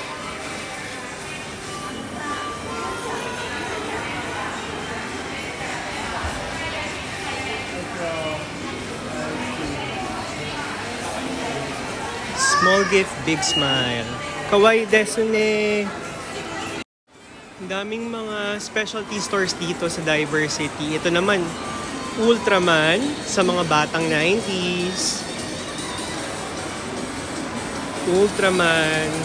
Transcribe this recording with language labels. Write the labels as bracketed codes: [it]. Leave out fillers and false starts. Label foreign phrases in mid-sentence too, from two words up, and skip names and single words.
[en] Small gift, big smile. [ja] かわいいですね. [tl] Ang daming mga [en] specialty stores [tl] dito sa Diversity. Ito naman, Ultraman sa mga batang 90s. Ultraman.